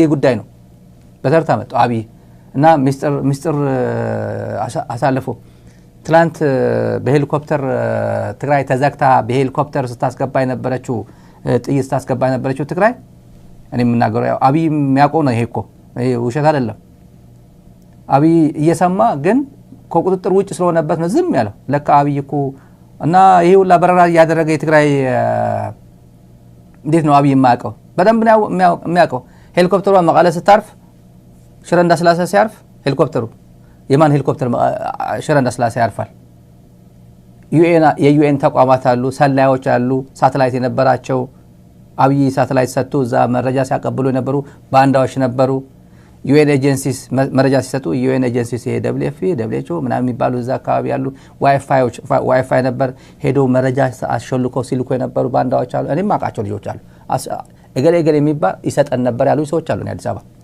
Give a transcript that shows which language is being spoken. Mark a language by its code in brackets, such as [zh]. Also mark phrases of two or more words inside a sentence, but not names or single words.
[am] ጉዳይ ነው። በተርታ መጡ አብይ እና ሚስጥር አሳልፎ ትላንት በሄሊኮፕተር ትግራይ ተዘግታ በሄሊኮፕተር ስታስገባ የነበረችው ጥይት ስታስገባ የነበረችው ትግራይ እኔ የምናገረው ያው አብይ የሚያውቀው ነው። ይሄ እኮ ይሄ ውሸት አይደለም። አብይ እየሰማ ግን ከቁጥጥር ውጭ ስለሆነበት ነው ዝም ያለው። ለካ አብይ እኮ እና ይሄ ሁላ በረራ ያደረገ የትግራይ እንዴት ነው አብይ የማያውቀው? በደንብ ነው የሚያውቀው። ሄሊኮፕተሯ መቀለ ስታርፍ ሽረ እንዳስላሴ ሲያርፍ ሄሊኮፕተሩ የማን ሄሊኮፕተር ሽረ እንዳስላሴ ያርፋል? የዩኤን ተቋማት አሉ፣ ሰላዮች አሉ፣ ሳተላይት የነበራቸው አብይ ሳተላይት ሰጥቶ እዛ መረጃ ሲያቀብሉ የነበሩ ባንዳዎች ነበሩ። ዩኤን ኤጀንሲስ መረጃ ሲሰጡ ዩኤን ኤጀንሲስ የደብሊውኤፍ ደብሊውኤችኦ ምናምን የሚባሉ እዛ አካባቢ ያሉ ዋይፋይ ነበር ሄዶ መረጃ አሽልኮ ሲልኮ የነበሩ ባንዳዎች አሉ። እኔም አውቃቸው ልጆች አሉ። እገሌ የሚባል ይሰጠን ነበር ያሉ ሰዎች አሉ አዲስ አበባ።